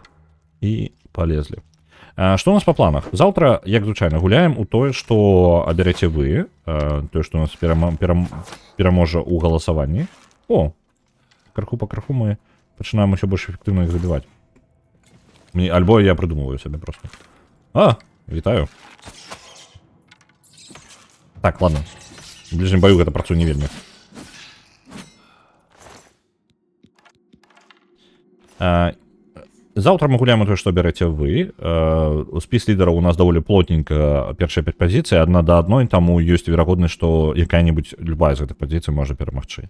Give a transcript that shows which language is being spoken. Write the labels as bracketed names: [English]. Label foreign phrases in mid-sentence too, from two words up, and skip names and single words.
[Belarusian] І полезли. Што у нас па планах? Заўтра, як звычайна, гуляем у тое, што абярэце вы. Тое, што у нас пераможа ў галасаванні. О! Краху па краху мы пачынаем усё больш эфектыўна іх забіваць. Альбо я прыдумываю сабе просто. Вітаю. Так, ладно. В ближнім баю гэта працуе не вельмі. Заўтра мы гуляем у тое, што бярэце вы. Спіс лідараў у нас даволі плотненька, першыя 5 пазіцый, адна да адной, таму ёсць верагоднасць, што якая-небудзь любая з гэтых пазіцый можа перамагчы.